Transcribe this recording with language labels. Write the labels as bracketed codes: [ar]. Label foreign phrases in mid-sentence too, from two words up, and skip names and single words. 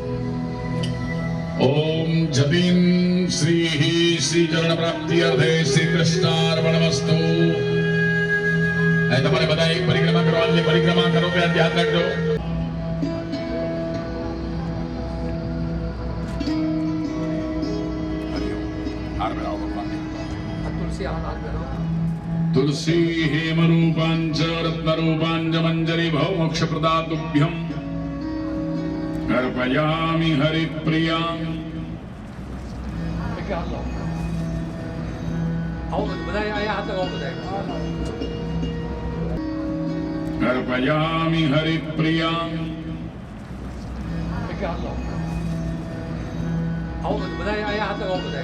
[sa] ઓમ જતીન શ્રી શ્રી ચરણ પ્રાપ્તિ અર્થે શ્રી કૃષ્ણાર્પણમસ્તુ. [gu] હવે તમારે બધા એક પરિક્રમા કરવાની. પરિક્રમા કરો ત્યાં ધ્યાન રાખજો. હાર મેળાવો ભગવાનને. આ તુલસી આ હાથ બેનો. [sa] तुलसी हेम रूपांच रत्न रूपांच मंजरी भव मोक्ष प्रदातुभ्यम अर्पयामि हरिप्रियां. [gu] એક હાથ લાવો. આવો બધા અહીંયા હાથ લગાવો બધા. [sa] अर्पयामि हरिप्रियां. [gu] એક હાથ લાવો. આવો બધા અહીંયા હાથ લગાવો બધા.